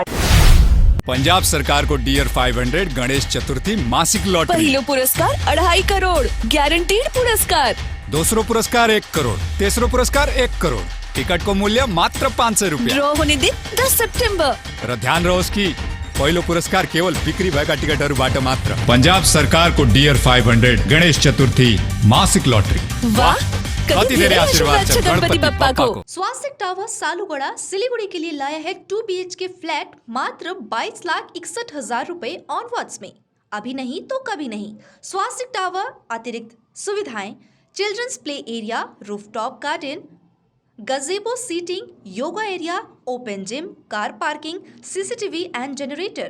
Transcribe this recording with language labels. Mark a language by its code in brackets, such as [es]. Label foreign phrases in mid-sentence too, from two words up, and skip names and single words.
[ne] पंजाब सरकार को डियर 500 गणेश चतुर्थी मासिक लॉटरी। पहलो पुरस्कार 2.5 करोड़ गारंटीड पुरस्कार। दूसरो पुरस्कार 1 करोड़। तीसरो पुरस्कार 1 करोड़। टिकट को मूल्य मात्र 500 रुपया। ड्रॉ होने दिन 10 सितंबर। र ध्यान रहो की पहलो पुरस्कार केवल बिक्री भएका टिकटहरु बाट मात्र। पंजाब सरकार को डियर 500 गणेश चतुर्थी मासिक लॉटरी। वाह, कति धेरै आशीर्वाद छ गणपति बप्पा को। [hi] स्वास्तिक टावर सालुगड़ा सिलीगुड़ी के लिए लाया है 2 BHK फ्लैट मात्र 22,61,000 रुपए ऑनवर्ड्स में। अभी नहीं तो कभी नहीं। [en] स्वास्तिक टावर [hi] अतिरिक्त सुविधाएं [en] children's play area, rooftop garden, gazebo seating, yoga area, open gym, car parking, CCTV and generator.